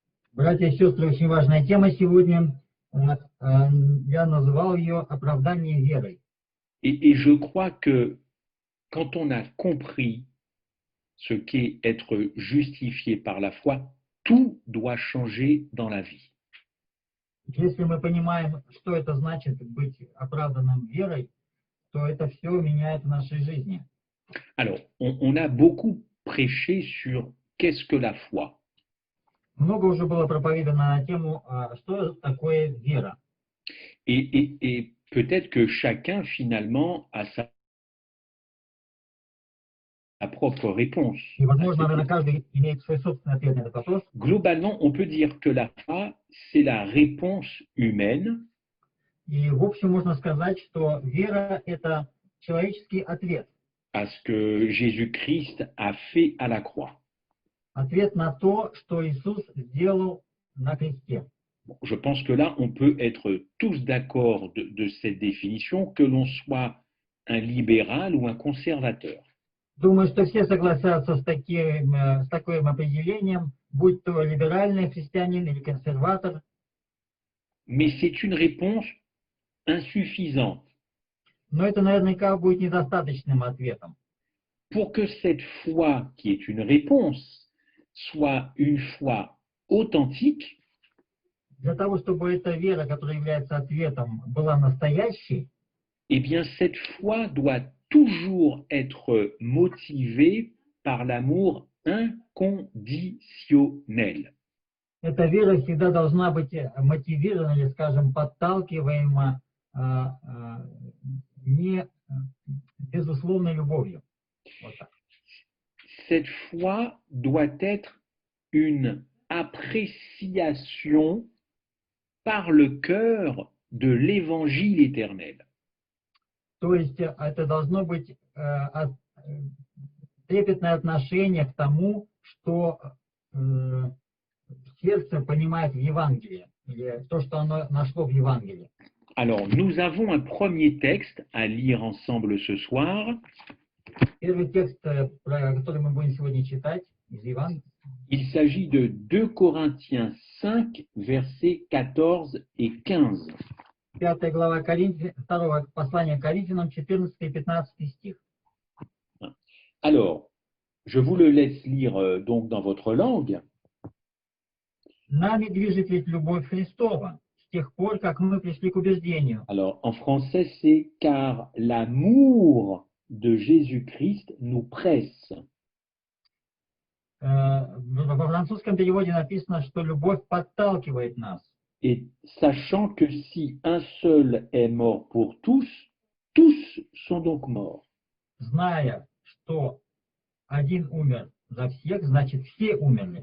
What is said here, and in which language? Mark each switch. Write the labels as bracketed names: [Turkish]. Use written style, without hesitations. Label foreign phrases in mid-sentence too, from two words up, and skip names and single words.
[Russian] Братья и сестры, очень важная тема сегодня. Я назвал ее «Оправдание верой». [French] Et je crois que quand on a compris ce qu'est être justifié par la foi, tout doit changer dans la vie. [Russian] Если мы понимаем, что это значит быть оправданным верой, то это все меняет в нашей жизни. [French] Alors, on a beaucoup prêché sur qu'est-ce que la foi. [Russian] Много уже было проповедано на тему, что такое вера. [French] Et peut-être que chacun finalement a sa propre réponse. [Russian] И, возможно, наверное, каждый имеет свой собственный ответ на этот вопрос. [French] Globalement, on peut dire que la foi, c'est la réponse humaine [Russian] И, в общем, можно сказать, что вера – это человеческий ответ. [French] à ce que Jésus-Christ a fait à la croix. [Russian] Ответ на то, что Иисус сделал на кресте. [French] Bon, je pense que là, on peut être tous d'accord de cette définition, que l'on soit un libéral ou un conservateur. [Russian] Думаю, что все согласятся с таким определением, будь то либеральный христианин или консерватор. [French] Mais c'est une réponse insuffisante. [Russian] Но это наверняка будет недостаточным ответом. [French] Pour que cette foi, qui est une réponse, soit une foi authentique, [Russian] Для того, чтобы эта вера, которая является ответом, была настоящей, [French] eh bien, cette foi doit toujours être motivée par l'amour inconditionnel. [Russian] эта вера всегда должна быть мотивирована или, скажем, подталкиваема не безусловной любовью. Вот так. [French] Cette foi doit être une appréciation par le cœur de l'évangile éternel. [Russian] То есть это должно быть трепетное отношение к тому, что сердце понимает в Евангелии, или то, что оно нашло в Евангелии. [French] Alors, nous avons un premier texte à lire ensemble ce soir. [Russian] Первый текст, который мы будем сегодня читать из Евангелия, [French] il s'agit de 2 Corinthiens 5, versets 14 et 15. [Russian] 5 глава второго послания к Коринфянам, 14 и 15 стих. [French] Alors, je vous le laisse lire donc dans votre langue. [Russian] Нами движет ведь любовь Христова, с тех пор, как мы пришли к убеждению. [French] Alors, en français, c'est car l'amour de Jésus-Christ nous presse. [Russian] Во французском переводе написано, что любовь подталкивает нас. [French] Et sachant que si un seul est mort pour tous, tous sont donc morts. [Russian] Зная, что один умер за всех, значит, все умерли.